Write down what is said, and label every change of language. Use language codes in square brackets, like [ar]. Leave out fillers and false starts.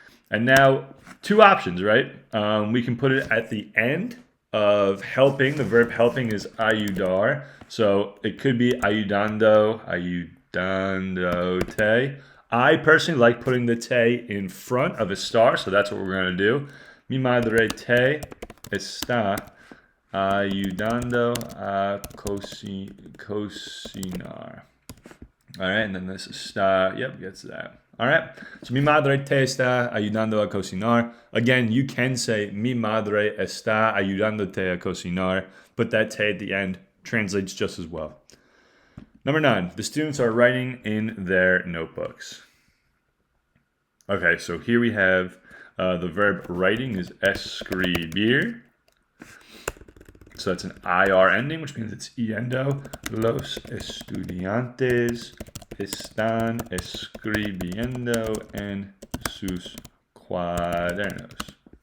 [en] And now 2 options, right? We can put it at the end of helping. The verb helping is ayudar. So it could be ayudando, ayudando te. I personally like putting the te in front of a star, so that's what we're going to do. [es] Mi madre te está ayudando a cocinar. [en] All right, and then this está, yep, gets that. All right, so [es] mi madre te está ayudando a cocinar. [en] Again, you can say [es] mi madre está ayudándote a cocinar, [en] but that te at the end translates just as well. Number 9, the students are writing in their notebooks. Okay, so here we have the verb writing is escribir. So that's an IR ending, which means it's yendo. [es] Los estudiantes están escribiendo en sus cuadernos.